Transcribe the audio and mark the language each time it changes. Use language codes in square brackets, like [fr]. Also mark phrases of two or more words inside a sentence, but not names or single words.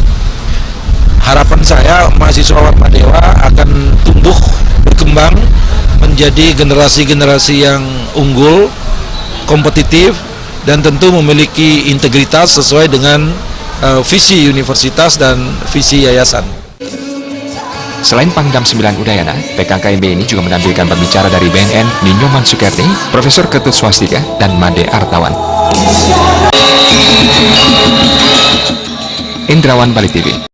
[id] Harapan saya mahasiswa Warmadewa akan tumbuh berkembang menjadi generasi-generasi yang unggul, kompetitif, dan tentu memiliki integritas sesuai dengan visi universitas dan visi yayasan. Selain Pangdam 9 Udayana, PKKMB ini juga menampilkan pembicara dari BNN, Ninyoman Sukerti, Profesor Ketut Swastika, dan Made Artawan. Indrawan Bali TV.